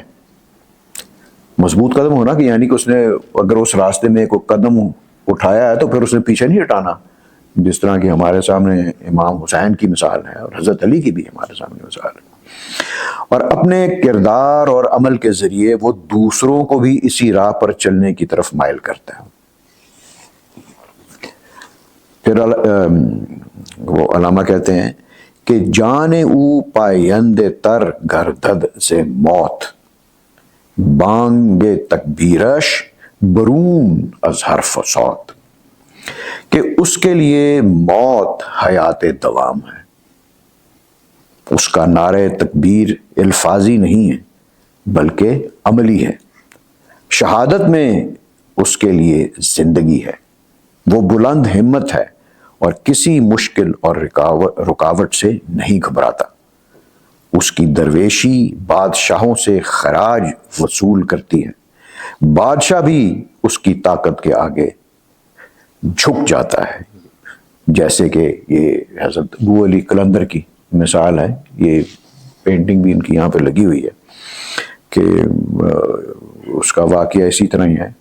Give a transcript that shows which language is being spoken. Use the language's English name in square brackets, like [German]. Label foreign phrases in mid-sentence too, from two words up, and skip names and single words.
[Urdu] مضبوط قدم ہونا کہ یعنی کہ اس نے اگر اس راستے میں کوئی قدم اٹھایا ہے تو پھر اس نے پیچھے نہیں ہٹانا، جس طرح کہ ہمارے سامنے امام حسین کی مثال ہے اور حضرت علی کی بھی ہمارے سامنے مثال ہے، اور اپنے کردار اور عمل کے ذریعے وہ دوسروں کو بھی اسی راہ پر چلنے کی طرف مائل کرتا ہے۔ پھر وہ علامہ کہتے ہیں کہ [Persian] جان او پائند تر گردد سے موت، بانگ تکبیرش برون از حرف و صوت، [Urdu] کہ اس کے لیے موت حیات دوام ہے، اس کا نعرہ تکبیر الفاظی نہیں ہے بلکہ عملی ہے، شہادت میں اس کے لیے زندگی ہے، وہ بلند ہمت ہے اور کسی مشکل اور رکاوٹ سے نہیں گھبراتا، اس کی درویشی بادشاہوں سے خراج وصول کرتی ہے، بادشاہ بھی اس کی طاقت کے آگے جھک جاتا ہے، جیسے کہ یہ حضرت ابو علی قلندر کی مثال ہے، یہ پینٹنگ بھی ان کی یہاں پہ لگی ہوئی ہے کہ اس کا واقعہ اسی طرح ہی ہے۔